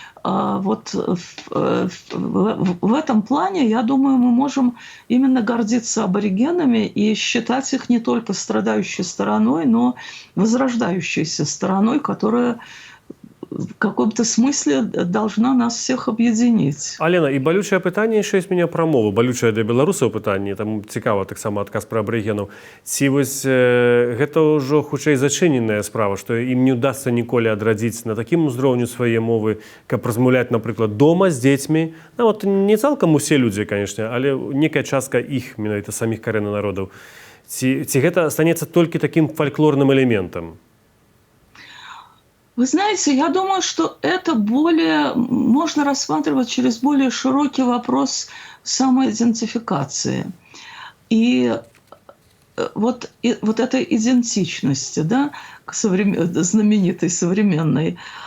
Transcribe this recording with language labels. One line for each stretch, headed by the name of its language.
Russian: Вот в этом плане, я думаю, мы можем именно гордиться аборигенами и считать их не только страдающей стороной, но возрождающейся стороной, которая в каком-то смысле должна нас всех объединить.
Belarusian: Алена, і балючае пытанне яшчэ з мяне пра мову, балючае для беларусаў пытанне, там цікава таксама адказ пра абарыгенаў. Ці вось гэта ўжо хутчэй зачыненая справа, што ім не ўдасца ніколі адрадзіць на такім узроўню свае мовы, каб размаўляць, напрыклад, дома з дзецьмі. Нават не цалкам усе людзі, канешне, але некая частка іх, менавіта саміх карэнных народаў. Ці гэта станецца толькі такім фальклорным элементам?
Russian: Вы знаете, я думаю, что это можно рассматривать через более широкий вопрос самоидентификации. И вот этой идентичности, да, знаменитой, современной.